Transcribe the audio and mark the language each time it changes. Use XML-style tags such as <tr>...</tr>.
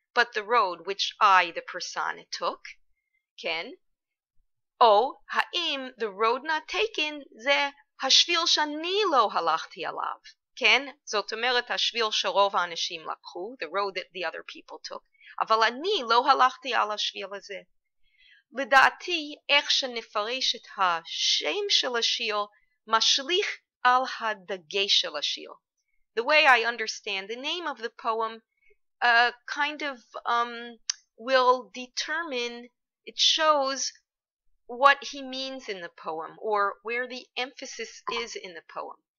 <en>but the road which I, the persona, took?</en> <he>כן? או האם</he> <en>the road not taken</en> <he>זה השביל שאני לא הלכתי עליו? כן? זאת אומרת השביל שרוב האנשים לקחו,</he> <en>the road that the other people took,</en> <he>אבל אני לא הלכתי על השביל הזה. לדעתי, איך שנפרש את השם של השיר, משליך על הדגש של השיר.</he> <en>The way I understand the name of the poem kind of will determine, it shows what he means in the poem, or where the emphasis is in the poem.</en>